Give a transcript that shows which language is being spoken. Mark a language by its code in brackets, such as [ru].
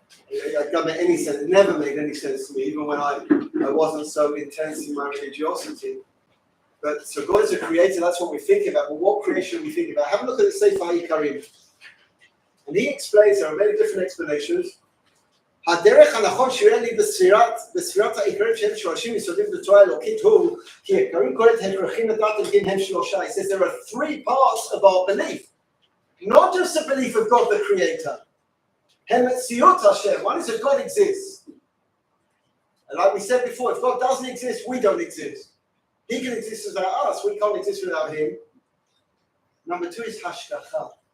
[en] It doesn't make any sense. It never made any sense to me, even when I wasn't so intense in my religiosity. But so God is a creator, that's what we think about. But what creation we think about? Have a look at the Sefer Yikarim. And he explains, there are many different explanations. [he] הדרך הנכון שיהיה לי בספירת העיקרים שהם שורשים יסודים בתורה האלוקית הוא כי העיקרים כל ההכרחים לדעת אלוקים הם שלושה. [en] He says there are 3 parts of our belief. Not just the belief of God the Creator. [he] הם מציאות השם. [en] One is that God exists. And like we said before, if God doesn't exist, we don't exist. He can exist without us. We can't exist without him. Number 2 is hashgacha.